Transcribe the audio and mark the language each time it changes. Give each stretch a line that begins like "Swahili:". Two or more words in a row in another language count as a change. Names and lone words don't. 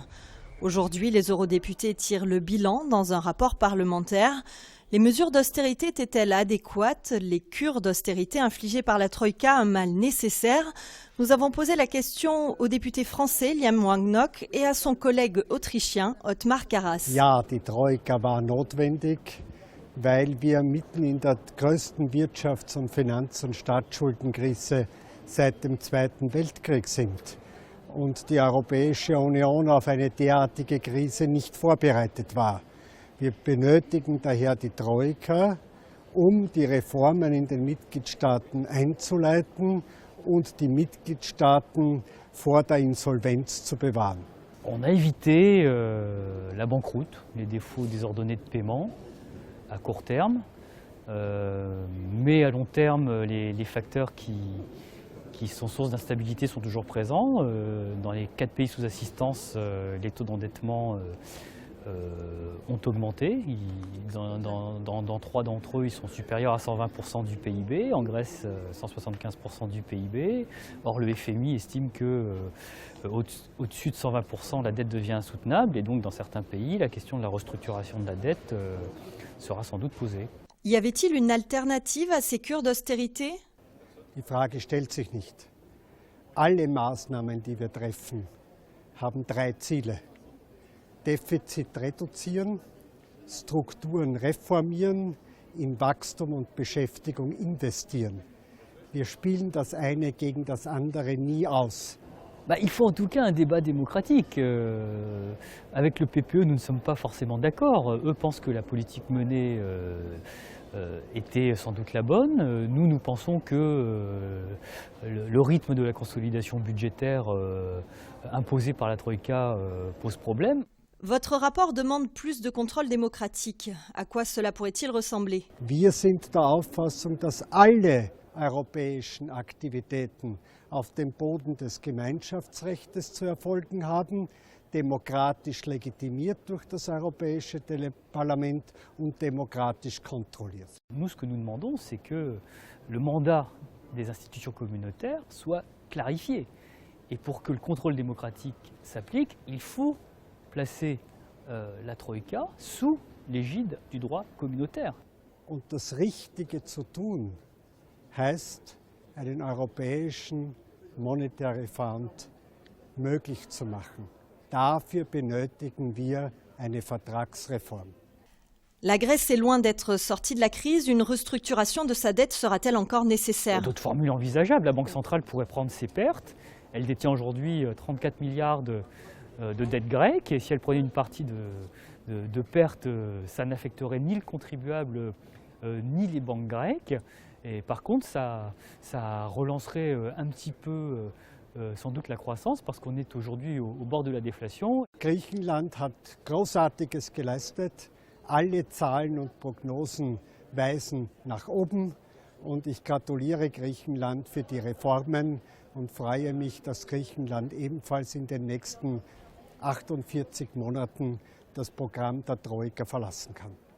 French: Aujourd'hui, les eurodéputés tirent le bilan dans un rapport parlementaire. Les mesures d'austérité étaient-elles adéquates? Les cures d'austérité infligées par la Troïka, un mal nécessaire? Nous avons posé la question au député français Liam Wangnok et à son collègue autrichien Othmar Karas.
German: Ja, die Troika war notwendig, weil wir mitten in der größten Wirtschafts- und Finanz- und Staatsschuldenkrise seit dem Zweiten Weltkrieg sind und die Europäische Union auf eine derartige Krise nicht vorbereitet war. Wir benötigen daher die Troika, die Reformen in den Mitgliedstaaten einzuleiten und die Mitgliedstaaten vor der Insolvenz zu bewahren.
French: On a évité la banqueroute, les défauts désordonnés de paiement à court terme, mais à long terme, les facteurs qui sont source d'instabilité sont toujours présents. Dans les 4 pays sous assistance, les taux d'endettement ont augmenté. Dans 3 d'entre eux, ils sont supérieurs à 120% du PIB. En Grèce, 175% du PIB. Or, le FMI estime qu'au-dessus de 120%, la dette devient insoutenable. Et donc, dans certains pays, la question de la restructuration de la dette sera sans doute posée. Y avait-il une alternative à ces cures d'austérité?
German: Die Frage stellt sich nicht. Alle Maßnahmen, die wir treffen, haben 3 Ziele. Defizit reduzieren, Strukturen reformieren, in Wachstum und Beschäftigung investieren. Wir spielen das eine gegen das andere nie aus.
French: Il faut en tout cas un débat démocratique. Avec le PPE, nous ne sommes pas forcément d'accord. Eux pensent que la politique menée était sans doute la bonne. Nous pensons que le rythme de la consolidation budgétaire imposé par la Troïka pose problème. Votre rapport demande plus de contrôle démocratique. À quoi cela pourrait-il ressembler?
German: Wir sind der Auffassung, dass alle europäischen Aktivitäten auf dem Boden des Gemeinschaftsrechts zu erfolgen haben, demokratisch legitimiert durch das Europäische Parlament und demokratisch kontrolliert.
French: Nous, ce que nous demandons, c'est que le mandat des institutions communautaires soit clarifié. Et pour que le contrôle démocratique s'applique, il faut placer la Troïka sous l'égide du droit communautaire.
German: Und das Richtige zu tun heißt, einen europäischen
English: Monetary Fund
German: möglich zu machen. Dafür benötigen wir eine Vertragsreform.
French: La Grèce est loin d'être sortie de la crise. Une restructuration de sa dette sera-t-elle encore nécessaire? Il y a d'autres formules envisageables. La Banque centrale pourrait prendre ses pertes. Elle détient aujourd'hui 34 milliards de dette grecque, et si elle prenait une partie de pertes, ça n'affecterait ni le contribuable ni les banques grecques. Et par contre, ça relancerait un petit peu sans doute la croissance, parce qu'on est aujourd'hui au bord de la déflation.
German: Griechenland hat Großartiges geleistet. Alle Zahlen und Prognosen weisen nach oben. Und ich gratuliere Griechenland für die Reformen und freue mich, dass Griechenland ebenfalls in den nächsten 48 Monaten das Programm der Troika verlassen kann.